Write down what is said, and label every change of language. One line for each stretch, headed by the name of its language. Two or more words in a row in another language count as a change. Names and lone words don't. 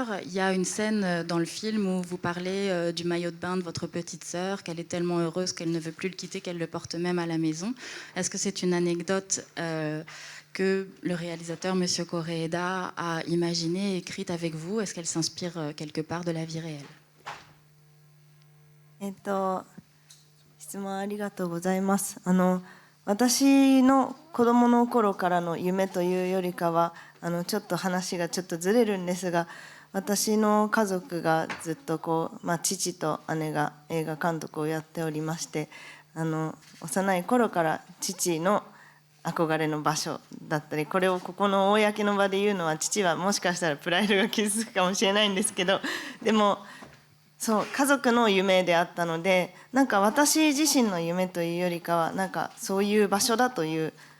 French: Il y a une scène dans le film où vous parlez du maillot de bain de votre petite sœur, qu'elle est tellement heureuse qu'elle ne veut plus le quitter, qu'elle le porte même à la maison. Est-ce que c'est une anecdote que le réalisateur, M. Koreeda, a imaginée et écrite avec vous? Est-ce qu'elle s'inspire quelque part de la vie réelle?
Japanese: 質問ありがとうございます。私の子供の頃からの夢というよりかは、ちょっと話がちょっとずれるんですが、私の家族がずっと父と姉が映画監督をやっておりまして、幼い頃から父の憧れの場所だったり、これをここの公の場で言うのは、父はもしかしたらプライドが傷つくかもしれないんですけど、でもそう家族の夢であったので、なんか私自身の夢というよりかは、なんかそういう場所だという